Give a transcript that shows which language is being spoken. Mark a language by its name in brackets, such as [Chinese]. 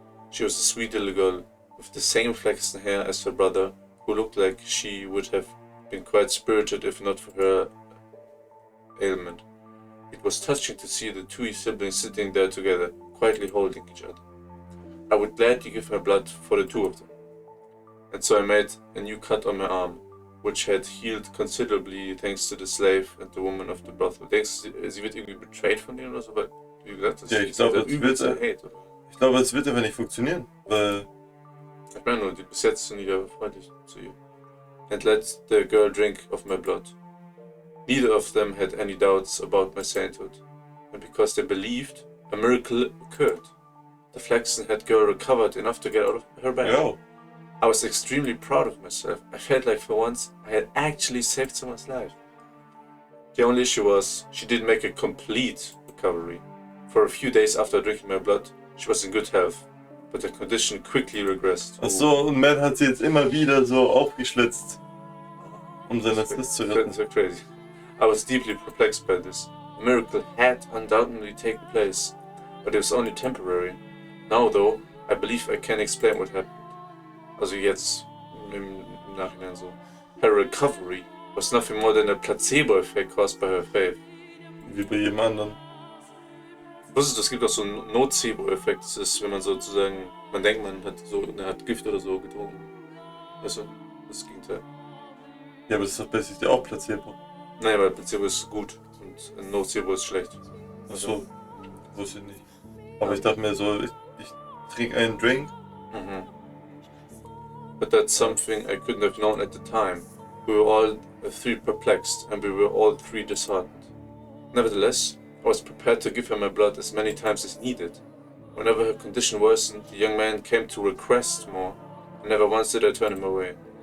[English] She was a sweet little girl, with the same flaxen hair as her brother, who looked like she would have been quite spirited if not for her ailment. It was touching to see the two siblings sitting there together, quietly holding each other. I would gladly give my blood for the two of them. And so I made a new cut on my arm, which had healed considerably thanks to the slave and the woman of the brothel. [German] Denkst du, sie wird irgendwie betrayed von denen oder so? Weil, wie gesagt, das Ja, ich glaube, Ich glaube, es wird einfach nicht funktionieren, weil ich meine nur, bis jetzt sind die ja freundlich zu ihr. [English] And let the girl drink of my blood. Neither of them had any doubts about my sainthood, and because they believed, a miracle occurred. The flaxen-haired girl recovered enough to get out of her bed. [German] ja. [English] I was extremely proud of myself. I felt like for once I had actually saved someone's life. The only issue was she didn't make a complete recovery. For a few days after drinking my blood, she was in good health, but her condition quickly regressed. [German] Ach so, und Matt hat sie jetzt immer wieder so aufgeschlitzt, um seine Sis zu retten. [English] So crazy. I was deeply perplexed by this. A miracle had undoubtedly taken place, but it was only temporary. Now, though, I believe I can explain what happened. [German] Also jetzt im Nachhinein so. [English] Her recovery was nothing more than a placebo effect caused by her faith. [German] Wie bei jedem anderen. Wusstest du, es gibt auch so einen Nocebo-Effekt. Das ist, wenn man sozusagen, man denkt, man hat Gift oder so getrunken. Weißt du, das ist das Gegenteil. Ja, aber das ist doch basically auch Placebo. Nein, weil Placebo ist gut und ein Nocebo ist schlecht. Ach so, wusste ich nicht. Aber ich dachte mir so, ich trinke einen Drink. Mhm. [English] But that's something I couldn't have known at the time. We were all three perplexed, and we were all three disheartened. Nevertheless, I was prepared to give her my blood as many times as needed. Whenever her condition worsened, the young man came to request more, and never once did I turn him away.